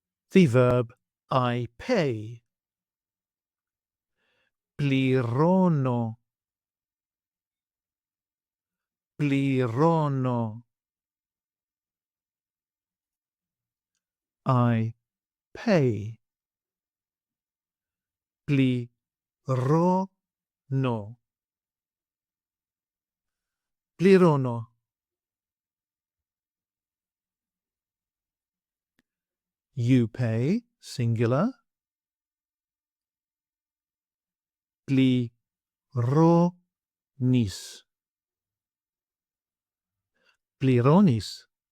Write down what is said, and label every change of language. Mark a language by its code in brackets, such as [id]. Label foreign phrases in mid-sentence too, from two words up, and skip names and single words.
[en] the verb I pay. [el] Πληρώνω. Πληρώνω. [en] I pay. [el] Πληρώνω. Πληρώνω. [en] You pay, singular. [el] Πληρώνεις. Πληρώνεις.